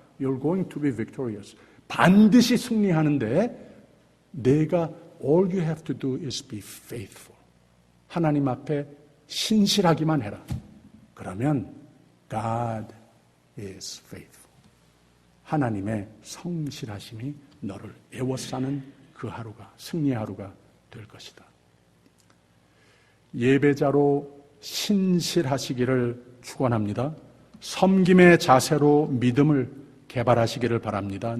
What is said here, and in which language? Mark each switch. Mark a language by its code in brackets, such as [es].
[en] You're going to be victorious. [ko] 반드시 승리하는데 내가 [en] all you have to do is be faithful. [ko] 하나님 앞에 신실하기만 해라. 그러면 [en] God is faithful. [ko] 하나님의 성실하심이 너를 애워싸는 그 하루가, 승리의 하루가 될 것이다. 예배자로 신실하시기를 축원합니다. 섬김의 자세로 믿음을 개발하시기를 바랍니다.